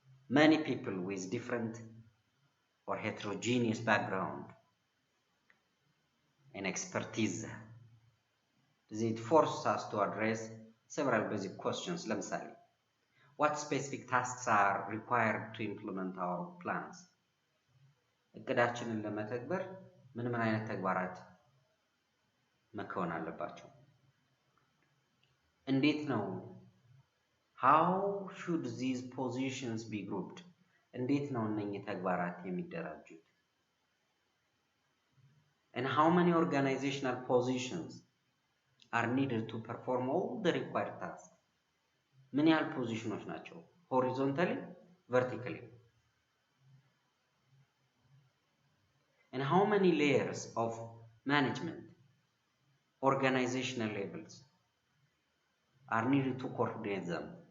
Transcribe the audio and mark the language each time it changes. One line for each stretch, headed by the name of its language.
English: many people with different or heterogeneous background and expertise. It forces us to address several basic questions. ለምሳሌ, what specific tasks are required to implement our plans?
Amharic: እቅዳችንን ለመተግበር ምን አይነት ተግባራት መከወን አለባቸው? እንዴት ነው?
English: How should these positions be grouped?
Amharic: እንዴት ነው እነኚህ ተግባራት የሚደራጁት?
English: And how many organizational positions are needed to perform all the required tasks?
Amharic: ምን ያህል ፖዚሽኖች ናቸው?
English: horizontally, vertically? And how many layers of management, organizational levels, are needed to coordinate them?